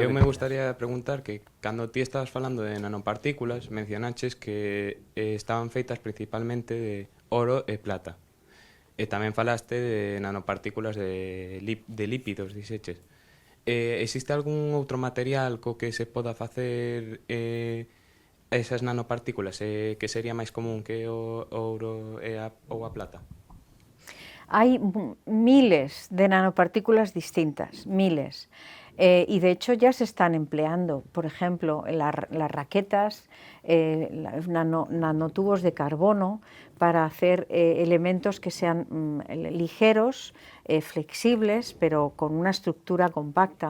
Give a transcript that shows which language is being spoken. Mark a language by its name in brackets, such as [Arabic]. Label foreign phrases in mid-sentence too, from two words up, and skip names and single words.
[Galician] Eu me gustaría preguntar que cando ti estabas falando de nanopartículas, mencionaches que estaban feitas principalmente de oro e plata. E tamén falaste de nanopartículas de lípidos, dixeches. Existe algún outro material co que se poda facer esas nanopartículas que sería máis común que o ouro ou a plata? [Spanish] Hay miles de nanopartículas distintas, miles. Y de hecho ya se están empleando, por ejemplo, las raquetas, nanotubos de carbono para hacer elementos que sean ligeros, flexibles, pero con una estructura compacta.